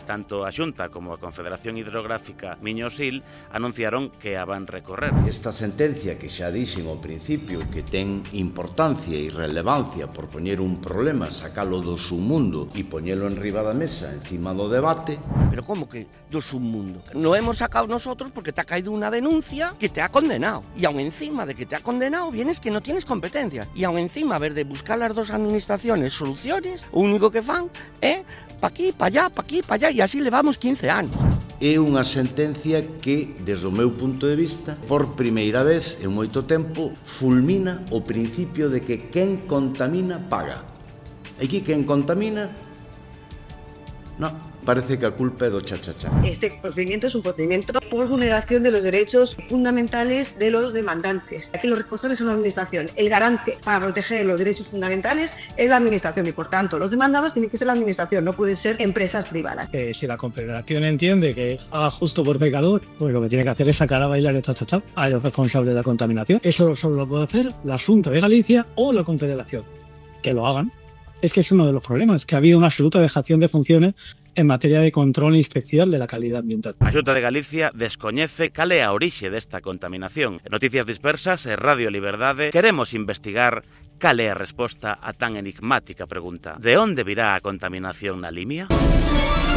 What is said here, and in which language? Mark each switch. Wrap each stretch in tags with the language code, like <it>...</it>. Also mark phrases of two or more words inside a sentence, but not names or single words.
<gl>Tanto a Xunta como a Confederación Hidrográfica Miño-Sil anunciaron que a van recorrer. Esta sentencia que xa dixen ao principio que ten importancia e relevancia por poñer un problema, sacalo do submundo e poñelo en riba da mesa, encima do debate. Pero como que do submundo?</gl> <es>Lo hemos sacado nosotros porque te ha caído una denuncia que te ha condenado. Y aún encima de que te ha condenado, vienes que no tienes competencia. Y aún encima, a ver, de buscar las dos administraciones soluciones,</es> <gl>o único que fan é pa aquí, pa allá, pa aquí, pa allá, e así levamos 15 anos. É unha sentencia que, desde o meu punto de vista, por primeira vez en moito tempo, fulmina o principio de que quen contamina paga. Aquí quen contamina, no, parece que a culpa é do cha-cha-cha.</gl> <es>Este procedimiento es un procedimiento por vulneración de los derechos fundamentales de los demandantes. Aquí los responsables son la administración. El garante para proteger los derechos fundamentales es la administración y, por tanto, los demandados tienen que ser la administración, no pueden ser empresas privadas. Si la Confederación entiende que haga justo por pecador, pues lo que tiene que hacer es sacar a bailar el cha-cha-cha a los responsables de la contaminación. Eso solo lo puede hacer la Xunta de Galicia o la Confederación. Que lo hagan. Es que es uno de los problemas, que ha habido una absoluta dejación de funciones en materia de control e inspección de la calidad ambiental.</es> <gl>A Xunta de Galicia descoñece cal é a orixe desta contaminación. En Noticias Dispersas e Radio Liberdade queremos investigar cal é a resposta a tan enigmática pregunta. De onde virá a contaminación na Limia?</gl>